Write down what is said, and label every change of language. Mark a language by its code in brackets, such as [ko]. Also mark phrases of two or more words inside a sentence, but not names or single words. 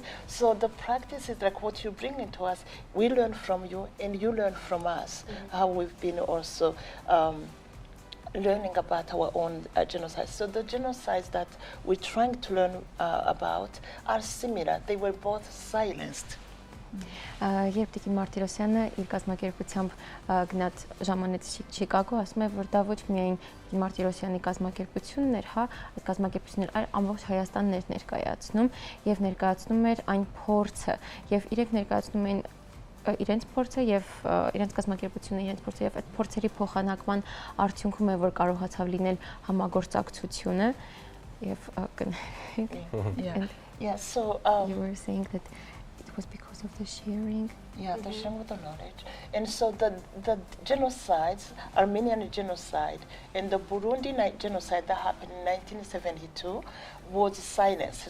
[en] So the practice is like what you bring into us, we learn from you and you learn from us, how we've been also learning about our own genocide. So the genocides that we're trying to learn about are similar. They were both silenced. [hy] Երբ Տիկին Մարտիրոսյանը իր կազմակերպությամբ գնաց ժամանեց Շիկագո, ասում է, որ դա ոչ միայն Տիկին Մարտիրոսյանի կազմակերպությունն էր, հա, այդ կազմակերպությունն էր, այլ ամբողջ Հայաստանն էր ներկայացնում եւ ներկայացնում էր այն փորձը եւ իրենք ներկայացնում էին իրենց փորձը եւ իրենց կազմակերպությունը իրենց փորձը եւ այդ փորձերի փոխանակման արդյունքում է որ կարողացավ լինել համագործակցությունը եւ [en] so you were saying that it was because of the sharing. Yeah, the sharing of the knowledge. And so the genocides, Armenian genocide and the Burundi genocide that happened in 1972 was silenced.